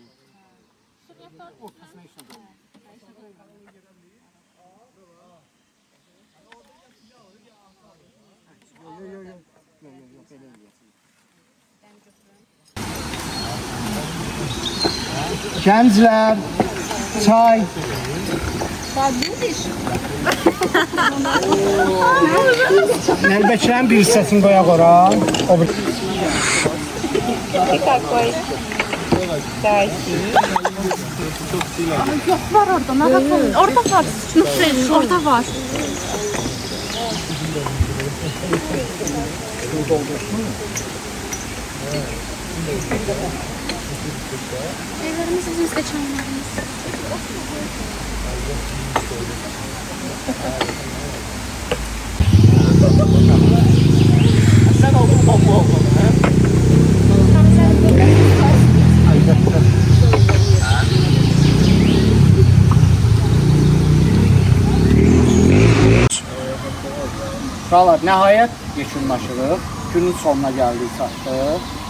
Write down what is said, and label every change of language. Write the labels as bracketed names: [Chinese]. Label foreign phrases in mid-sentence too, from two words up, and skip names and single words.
[Azerbaijani] Ortasına işlədir. Yok, elə eləyəsin. Gənclər, çay, Nəlbəkilərin bir hissəsini qoyaq ora. O bir... [Turkish] Yok var orada. Ne yapalım? Orada var. Nusret, orada var. Evlerimiz sizin çamlarımız. Sen oldun bomba oldun. [Azerbaijani] Uşaqlar, nəhayət yekunlaşırıq. Günün sonuna gəldik, çatdıq.